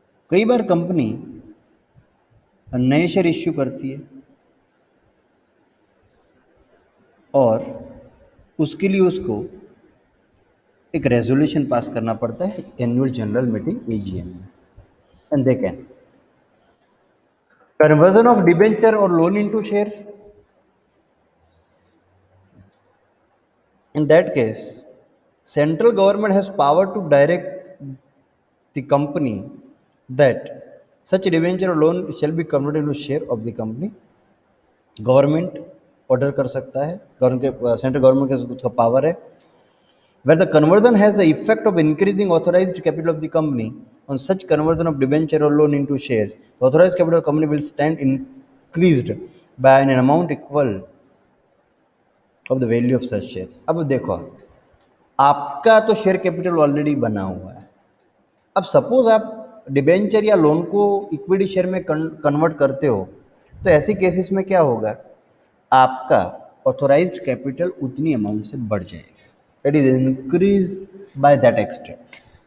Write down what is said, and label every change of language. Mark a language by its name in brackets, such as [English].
[Hindi] कई बार कंपनी नए share issue करती है और उसके लिए उसको एक रेजोल्यूशन पास करना पड़ता है एनुअल जनरल मीटिंग एजीएम में, [English] And they can conversion of debenture और loan into share. In that case, central government has power to direct the company that such debenture or loan shall be converted into share of the company। [Hindi] Government order कर सकता है, central government के उसका power है। [English] Where the conversion has the effect of increasing authorized capital of the company, on such conversion of debenture or loan into shares, the authorized capital of the company will stand increased by an amount equal of the value of such share। [Hindi] अब देखो, आपका तो share capital already बना हुआ है। अब suppose आप debenture या लोन को इक्विटी शेयर में कन्वर्ट करते हो तो ऐसी केसेस में क्या होगा, आपका ऑथोराइज्ड कैपिटल उतनी अमाउंट से बढ़ जाएगा, [English] It is increase by that extent.